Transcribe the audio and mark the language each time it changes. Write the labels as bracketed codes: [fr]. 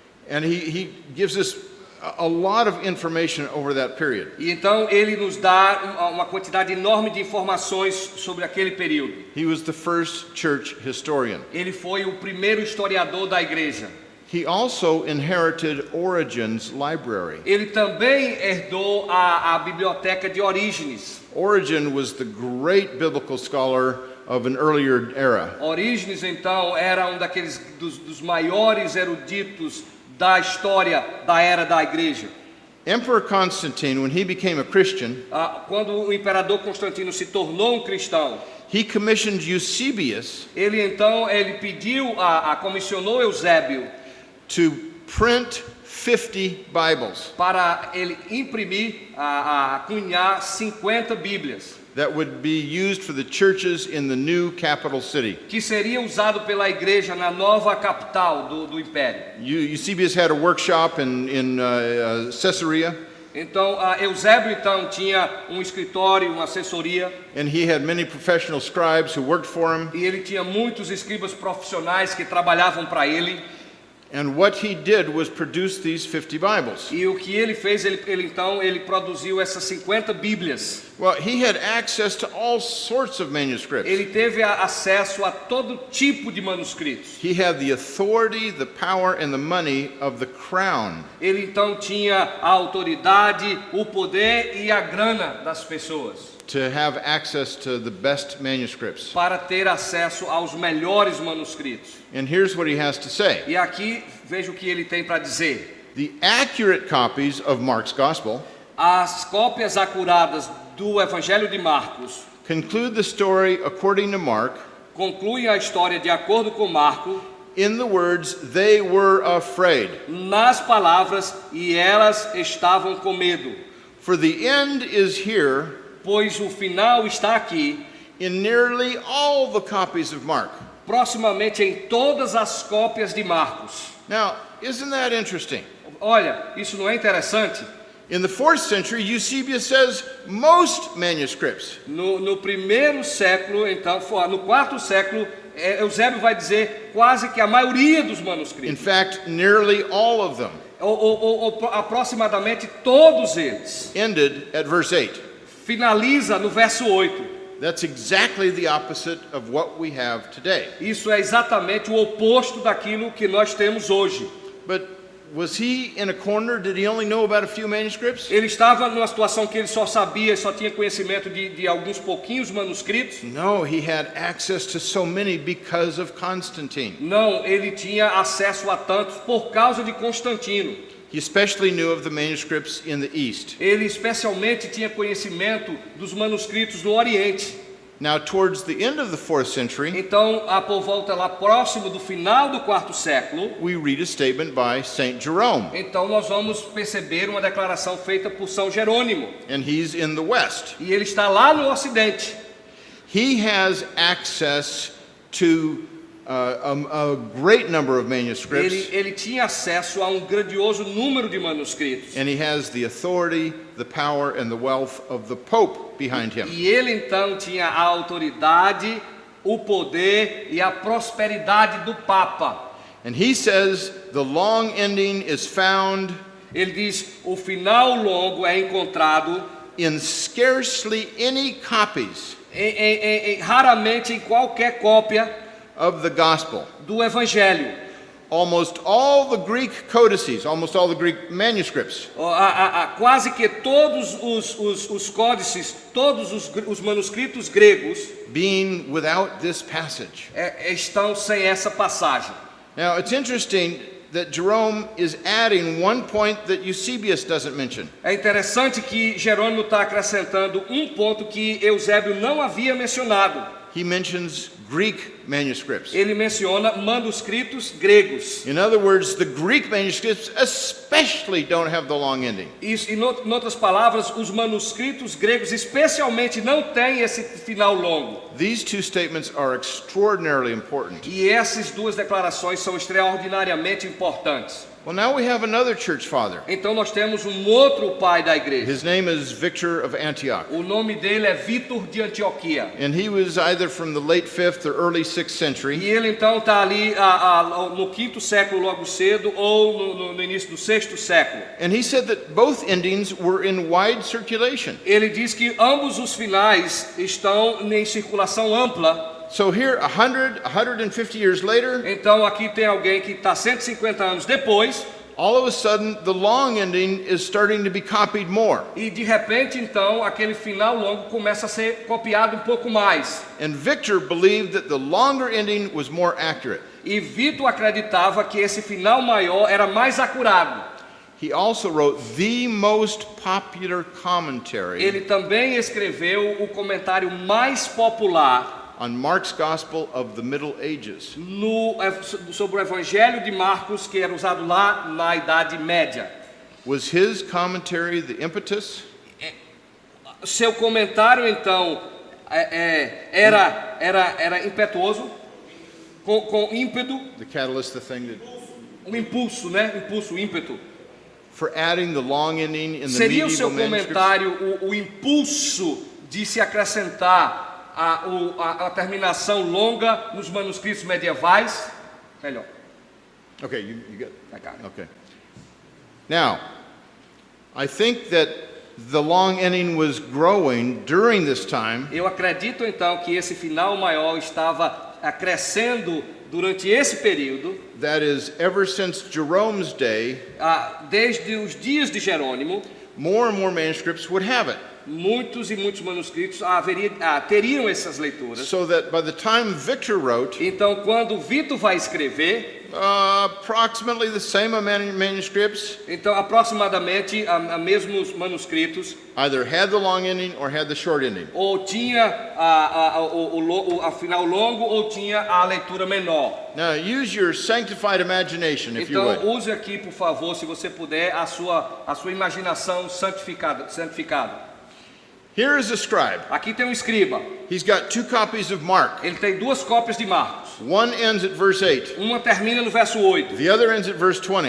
[en] And he gives us a lot of information over that period. [pt] E então ele nos dá uma quantidade enorme de informações sobre aquele período. [en] He was the first church historian. [pt] Ele foi o primeiro historiador da igreja. [en] He also inherited Origen's library. [pt] Ele também herdou a biblioteca de Orígenes. [en] Origen was the great biblical scholar of an earlier era. [pt] Orígenes então era daqueles dos maiores eruditos da história da era da igreja. [en] Emperor Constantine, when he became a Christian, [pt] Quando o imperador Constantino se tornou um cristão, [en] he commissioned Eusebius [pt] ele pediu, comissionou Eusébio [en] to print 50 Bibles [pt] para ele imprimir, cunhar 50 Bíblias, [en] that would be used for the churches in the new capital city. [pt] que seria usado pela igreja na nova capital do império. [en] Eusebius had a workshop in Caesarea, [pt] Então, Eusébio então tinha um escritório, uma assessoria, [en] and he had many professional scribes who worked for him. [pt] e ele tinha muitos escribas profissionais que trabalhavam para ele. [en] And what he did was produce these 50 Bibles. [pt] E o que ele fez, ele produziu essas 50 Bíblias. [en] Well, he had access to all sorts of manuscripts. [pt] Ele teve acesso a todo tipo de manuscritos. [en] He had the authority, the power, and the money of the crown. [pt] Ele então tinha a autoridade, o poder e a grana das pessoas [en] To have access to the best manuscripts. [pt] para ter acesso aos melhores manuscritos. [en] And here's what he has to say. [pt] E aqui veja o que ele tem para dizer. [en] The accurate copies of Mark's Gospel [pt] As cópias acuradas do Evangelho de Marcos [en] conclude the story according to Mark [pt] concluem a história de acordo com Marco [en] in the words, they were afraid. [pt] nas palavras, e elas estavam com medo. [en] For the end is here [pt] Pois o final está aqui, [en] in nearly all the copies of Mark. [pt] proximamente em todas as cópias de Marcos. [en] Now, isn't that interesting? [pt] Olha, isso não é interessante? [en] In the 4th century, Eusebius says most manuscripts. [pt] No primeiro século, então, no quarto século, Eusébio vai dizer quase que a maioria dos [en] In [pt] manuscritos. [en] fact, nearly all of them [pt] Ou aproximadamente todos eles. [en] ended at verse 8. [pt] Finaliza no verso 8. [en] That's exactly the opposite of what we have today. [pt] Isso é exatamente o oposto daquilo que nós temos hoje. [en] But was he in a corner? Did he only know about a few manuscripts? [pt] Ele estava numa situação que ele só sabia, só tinha conhecimento de alguns pouquinhos manuscritos. [en] No, he had access to so many because of Constantine. [pt] Não, ele tinha acesso a tantos por causa de Constantino. [en] He especially knew of the manuscripts in the East. [pt] Ele especialmente tinha conhecimento dos manuscritos no Oriente. [en] Now, towards the end of the 4th century, [pt] Então, por volta lá próximo do final do quarto século, [en] we read a statement by Saint Jerome, [pt] então nós vamos perceber uma declaração feita por São Jerônimo. [en] and he's in the West. [pt] E ele está lá no Ocidente. [en] He has access to a great number of manuscripts, [pt] Ele tinha acesso a um grandioso número de manuscritos. [en] and he has the authority, the power, and the wealth of the Pope behind him. [pt] E ele então tinha a autoridade, o poder e a prosperidade do Papa. [en] And he says the long ending is found [pt] Ele diz: o final longo é encontrado [en] in scarcely any copies [pt] raramente em qualquer cópia [en] of the gospel. [pt] do Evangelho. [en] Almost all the Greek codices, almost all the Greek manuscripts [pt] Quase que todos os códices, todos os manuscritos gregos [en] being without this passage. [pt] estão sem essa passagem. [en] Now, it's interesting that Jerome is adding one point that Eusebius doesn't mention. [pt] É interessante que Jerônimo está acrescentando um ponto que Eusébio não havia mencionado. [en] He mentions Greek manuscripts. [pt] Ele menciona manuscritos gregos. [en] In other words, the Greek manuscripts especially don't have the long ending. [pt] Isso, em outras palavras, os manuscritos gregos especialmente não têm esse final longo. [en] These two statements are extraordinarily important. [pt] E essas duas declarações são extraordinariamente importantes. [en] Well, now we have another church father. [pt] Então nós temos um outro pai da igreja. [en] His name is Victor of Antioch. [pt] O nome dele é Vítor de Antioquia. [en] And he was either from the late 5th or early 6th [pt] E [en] century. [pt] ele então está ali no quinto século logo cedo ou no início do sexto século. [en] And he said that both endings were in wide circulation. [pt] Ele diz que ambos os finais estão em circulação ampla. [en] So here, 150 years later, [pt] Então aqui tem alguém que está 150 anos depois [en] all of a sudden, the long ending is starting to be copied more. [pt] e de repente então aquele final longo começa a ser copiado um pouco mais. [en] And Victor believed that the longer ending was more accurate. [pt] E Vítor acreditava que esse final maior era mais acurado. [en] He also wrote the most popular commentary [pt] Ele também escreveu o comentário mais popular [en] on Mark's Gospel of the Middle Ages. [pt] sobre o Evangelho de Marcos, que era usado lá na Idade Média. [en] Was his commentary the impetus? [pt] Seu comentário então era impetuoso, com ímpeto, [en] The catalyst, the thing that [pt] um impulso, né? Impulso, ímpeto. [en] for adding the long ending in the [pt] Seria o seu [en] medieval manuscripts? [pt] comentário o impulso de se acrescentar a terminação longa nos manuscritos medievais? Melhor. [en] Okay, you got. I got it. Okay. Now, I think that the long ending was growing during this time. [pt] Eu acredito então que esse final maior estava crescendo durante esse período, [en] That is, ever since Jerome's day, [pt] desde os dias de Jerônimo, [en] more and more manuscripts would have it. [pt] muitos e muitos manuscritos teriam essas leituras. [en] So that by the time Victor wrote, [pt] Então, quando Vitor vai escrever, [en] approximately the same amount of manuscripts [pt] então aproximadamente a mesmos manuscritos, [en] either had the long ending or had the short ending. [pt] ou tinha o final longo ou tinha a leitura menor. [en] Now use your sanctified imagination, if you would. [pt] Então use aqui, por favor, se você puder, a sua imaginação santificada. [en] Here is a scribe. [pt] Aqui tem um escriba. [en] He's got 2 copies of Mark. [pt] Ele tem 2 cópias de Marcos. [en] One ends at verse 8. [pt] Uma termina no verso 8. [en] The other ends at verse 20.